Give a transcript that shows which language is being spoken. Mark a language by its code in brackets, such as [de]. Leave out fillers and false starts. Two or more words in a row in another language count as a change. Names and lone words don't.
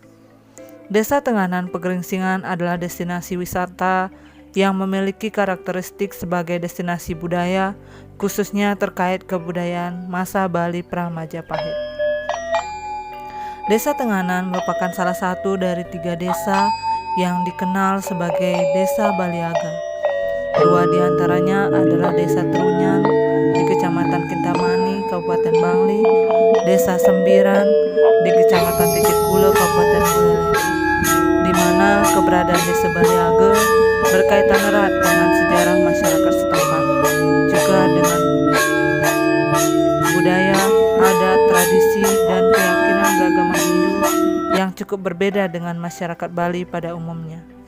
[id] Desa Tenganan Pegeringsingan adalah destinasi wisata yang memiliki karakteristik sebagai destinasi budaya, khususnya terkait kebudayaan masa Bali pra-Majapahit. Desa Tenganan merupakan salah satu dari 3 desa yang dikenal sebagai Desa Baliaga. 2 diantaranya adalah Desa Trunyan di Kecamatan Kintamani, Kabupaten Bangli, Desa Sembiran di Kecamatan Titikulo, Kabupaten Buleleng, di mana keberadaan Desa Baliaga berkaitan erat dengan sejarah masyarakat setempat, juga dengan budaya, adat, tradisi, dan keyakinan beragama Hindu yang cukup berbeda dengan masyarakat Bali pada umumnya.